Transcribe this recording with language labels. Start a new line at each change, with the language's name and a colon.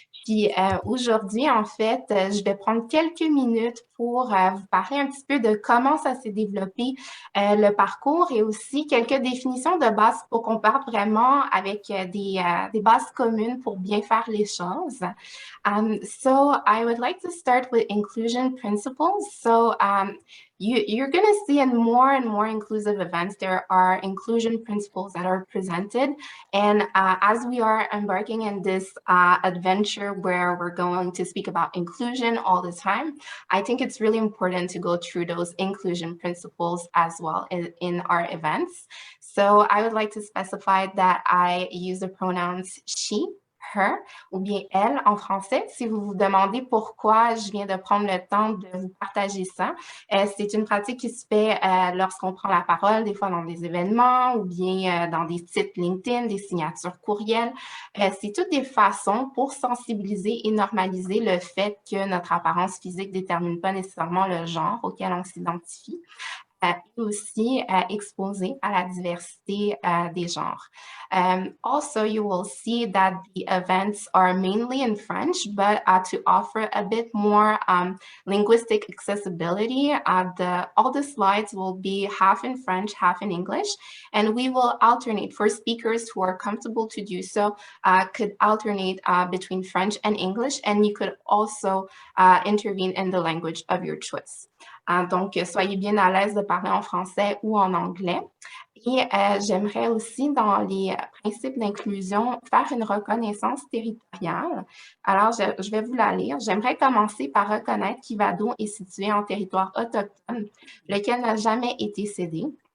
French: Puis aujourd'hui, en fait, je vais prendre quelques minutes pour vous parler un petit peu de comment ça s'est développé le parcours et aussi quelques définitions de base pour qu'on parte vraiment avec des bases communes pour bien faire les choses.
English: So I would like to start with inclusion principles. So you're going to see in more and more inclusive events, there are inclusion principles that are presented. And as we are embarking in this adventure where we're going to speak about inclusion all the time, I think it's really important to go through those inclusion principles as well in our events. So I would like to specify that I use the pronouns she, her
French: ou bien elle en français. Si vous vous demandez pourquoi je viens de prendre le temps de vous partager ça, c'est une pratique qui se fait lorsqu'on prend la parole, des fois dans des événements ou bien dans des sites LinkedIn, des signatures courriels. C'est toutes des façons pour sensibiliser et normaliser le fait que notre apparence physique ne détermine pas nécessairement le genre auquel on s'identifie. Et aussi exposé à la diversité des genres.
English: Also, you will see that the events are mainly in French, but to offer a bit more linguistic accessibility, all the slides will be half in French, half in English, and we will alternate for speakers who are comfortable to do so, could alternate between French and English, and you could also intervene in the language of your choice.
French: Donc, soyez bien à l'aise de parler en français ou en anglais. Et j'aimerais aussi, dans les principes d'inclusion, faire une reconnaissance territoriale. Alors, je vais vous la lire. J'aimerais commencer par reconnaître qu'Ivado est situé en territoire autochtone, lequel n'a jamais été cédé.